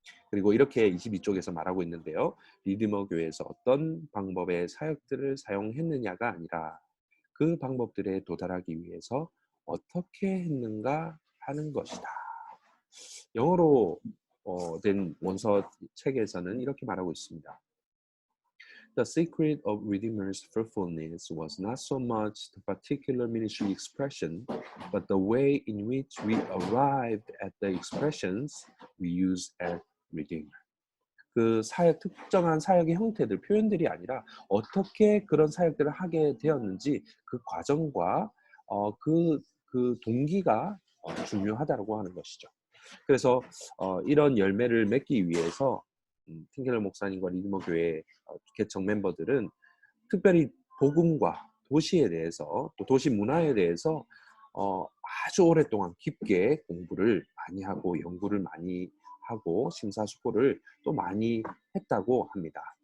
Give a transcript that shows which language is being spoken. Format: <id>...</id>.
<ko>그리고 이렇게 22쪽에서 말하고 있는데요. 리드머 교회에서 어떤 방법의 사역들을 사용했느냐가 아니라 그 방법들에 도달하기 위해서 어떻게 했는가 하는 것이다. 영어로 된 원서 책에서는 이렇게 말하고 있습니다.</ko> <en>The secret of Redeemer's fruitfulness was not so much the particular ministry expression, but the way in which we arrived at the expressions we use at Redeemer.</en> <ko>그 사역, 특정한 사역의 형태들, 표현들이 아니라 어떻게 그런 사역들을 하게 되었는지 그 과정과 그 동기가 중요하다고 하는 것이죠. 그래서 이런 열매를 맺기 위해서 틴켈러 목사님과 리드머 교회 개척 멤버들은 특별히 복음과 도시에 대해서 또 도시 문화에 대해서 아주 오랫동안 깊게 공부를 많이 하고 연구를 많이 하고 심사숙고를 또 많이 했다고 합니다.</ko>